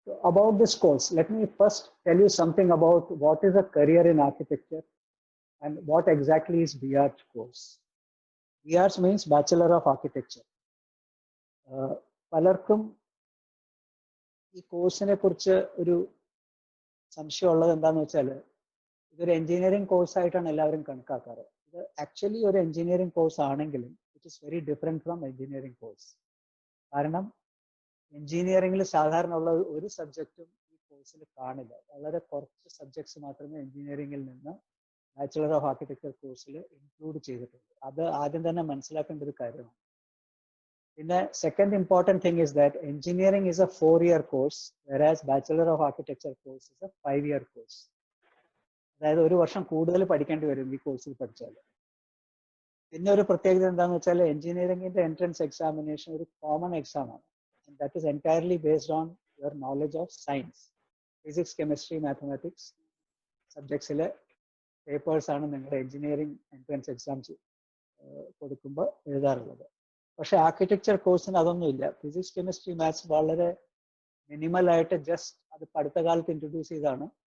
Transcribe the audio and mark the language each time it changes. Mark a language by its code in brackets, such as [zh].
[en] About this course, let me first tell you something about what is a career in architecture and what exactly is BARCH course. BARCH means Bachelor of Architecture. [ml] പലർക്കും ഈ കോഴ്സിനെ കുറിച്ച് ഒരു സംശയമുള്ളത് എന്താണെന്ന് വെച്ചാൽ ഇതൊരു engineering കോഴ്സായിട്ടാണ് എല്ലാവരും കണക്കാക്കാറ്. ഇത് ആക്ച്വലി ഒരു എഞ്ചിനീയറിംഗ് കോഴ്സ് ആണെങ്കിലും [en] It is very different from engineering course. [ml] കാരണം എഞ്ചിനീയറിംഗിൽ സാധാരണ ഉള്ള ഒരു സബ്ജക്റ്റും ഈ കോഴ്സിൽ കാണില്ല. വളരെ കുറച്ച് സബ്ജക്ട്സ് മാത്രമേ എഞ്ചിനീയറിംഗിൽ നിന്ന് ബാച്ചുലർ ഓഫ് ആർക്കിടെക്ചർ കോഴ്സിൽ ഇൻക്ലൂഡ് ചെയ്തിട്ടുണ്ട്. അത് ആദ്യം തന്നെ മനസ്സിലാക്കേണ്ട ഒരു കാര്യമാണ്. പിന്നെ [en] Second important thing is that engineering is a 4-year course, whereas bachelor of architecture course is a 5-year course. [ml] അതായത് ഒരു വർഷം കൂടുതൽ പഠിക്കേണ്ടി വരും ഈ കോഴ്സിൽ പഠിച്ചാൽ. പിന്നെ ഒരു പ്രത്യേകത എന്താണെന്ന് വെച്ചാൽ എഞ്ചിനീയറിംഗിന്റെ എൻട്രൻസ് എക്സാമിനേഷൻ ഒരു കോമൺ എക്സാം ആണ്. [en] That is entirely based on your knowledge of science. [ml] Physics, chemistry, mathematics subjects papers ആണ് നിങ്ങളുടെ എഞ്ചിനീയറിംഗ് എൻട്രൻസ് എക്സാംസ് കൊടുക്കുമ്പോൾ എഴുതാറുള്ളത്. പക്ഷെ ആർക്കിടെക്ചർ കോഴ്സിന് അതൊന്നുമില്ല. ഫിസിക്സ്, കെമിസ്ട്രി, മാത്സ് വളരെ മിനിമലായിട്ട് ജസ്റ്റ് അത് അടുത്ത കാലത്ത് ഇൻട്രൊഡ്യൂസ് ചെയ്താണ്.